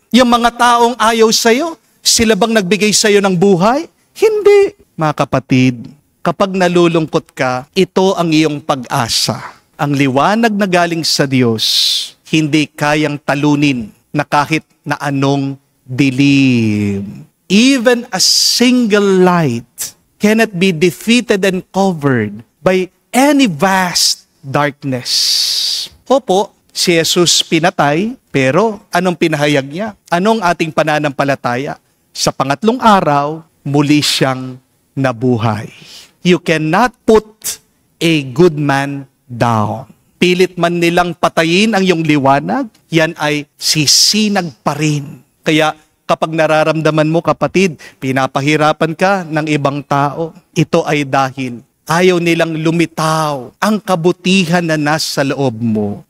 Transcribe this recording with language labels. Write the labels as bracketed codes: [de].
[tl] Yung mga taong ayaw sa'yo, sila bang nagbigay sa'yo ng buhay? Hindi. Mga kapatid, kapag nalulungkot ka, ito ang iyong pag-asa. Ang liwanag na galing sa Diyos, hindi kayang talunin na kahit na anong dilim. [en] Even a single light cannot be defeated and covered by any vast darkness. [tl] Opo, si Jesus pinatay, pero anong pinahayag niya? Anong ating pananampalataya? Sa pangatlong araw, muli siyang nabuhay. [en] You cannot put a good man down. [tl] Pilit man nilang patayin ang iyong liwanag, yan ay sisinag pa rin. Kaya kapag nararamdaman mo, kapatid, pinapahirapan ka ng ibang tao, ito ay dahil ayaw nilang lumitaw ang kabutihan na nasa loob mo.